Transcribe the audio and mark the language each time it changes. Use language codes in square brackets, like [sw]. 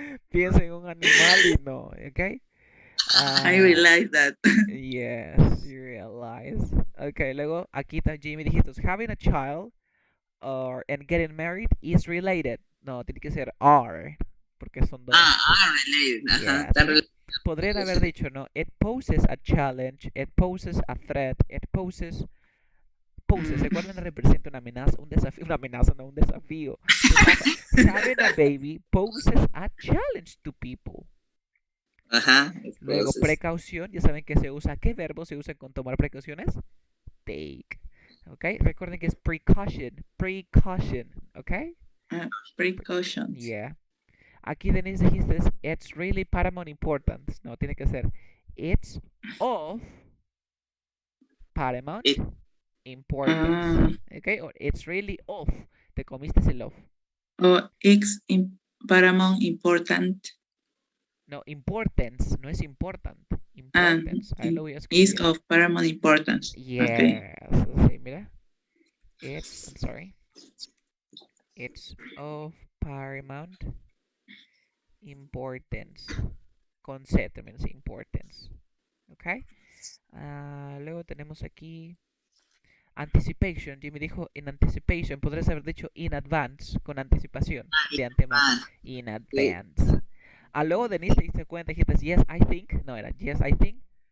[es] Pienso en un animal y no, ok. [en] I realize that. Yes, you realize. [es] Ok, luego aquí está Jimmy, dijiste, [en] having a child and getting married is related. [es] No, tiene que ser are, porque son dos. [en] Related. Yes. [es] Podrían haber dicho, ¿no? [en] It poses a challenge, it poses a threat, it poses [es] poses, recuerden, representa una amenaza, una amenaza, no un desafío. ¿Qué pasa? [en] Having a baby poses a challenge to people. Ajá. [es] Luego, precaución, ya saben que se usa, ¿qué verbo se usa con tomar precauciones? Take. ¿Ok? Recuerden que es precaution, ¿ok? [en] Precautions. [es] Yeah. Aquí, Denise, dijiste, [en] it's really paramount importance. [es] No, tiene que ser, [en] it's of paramount importance. [es] ¿Ok? O [en] it's really of. [es] Te comiste el of. [en] It's paramount important. [es] No, importance, no es important. Importance. Ahí lo voy a [en] Is [es] escribir. [en] of paramount importance. Yes. Okay. [es] Sí, mira. [en] I'm sorry. It's of paramount importance. [es] Con Z también es importance. ¿Ok? Luego tenemos aquí anticipation. Jimmy dijo [en] in anticipation. [es] Podrías haber dicho [en] in advance, [es] con anticipación, de antemano. [en] In advance. [es] Luego Denise te diste cuenta y dijiste [en] yes, I think. [es] No, era yes, I think.